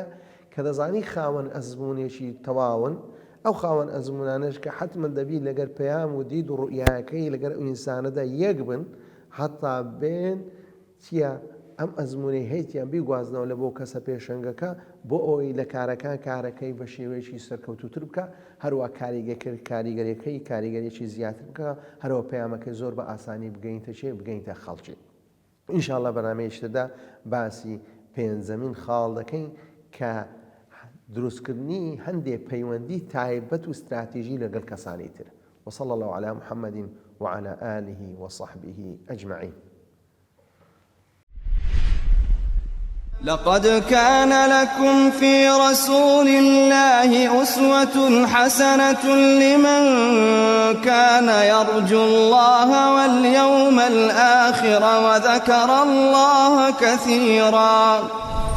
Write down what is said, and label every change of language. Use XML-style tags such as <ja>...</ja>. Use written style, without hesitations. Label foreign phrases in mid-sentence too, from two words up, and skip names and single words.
<ckb>کە دەزانی خاوەن ئەزممونێکی تەواون ئەو خاوەن ئەزممونانش کە حتمما دەبی لەگەر پەیام و دید و ڕوئیاکەی لەگەر ئەو ئینسانەدا یەک بن حتا بێن چیە ئەم ئەزمونەی هەیتیان بیگوازنەوە لە بۆ کەسە پێشەنگەکە بۆ ئەوەی لە کارەکان کارەکەی بە شێوەیەکی سەرکەوتوتر بکە، هەروە کاریگەریەکی زیاتر بکە، هەروە پەیامەکەی زۆر بە ئاسانی بگەینتە چێ بگەینتە خەڵکی. ئینشاءڵڵا بەنامەیەشتدا باسی پێنجەمین خاڵ دەکەین کە دروستکردنی هەندێک پەیوەندی تایبەت و استراتیژی لەگەڵ کەسانی تر.</ckb> <ar>وصلى الله على محمد وعلى آله وصحبه أجمعين. لقد كان لكم في رسول الله أسوة حسنة لمن كان يرجو الله واليوم الآخر وذكر الله كثيرا.</ar>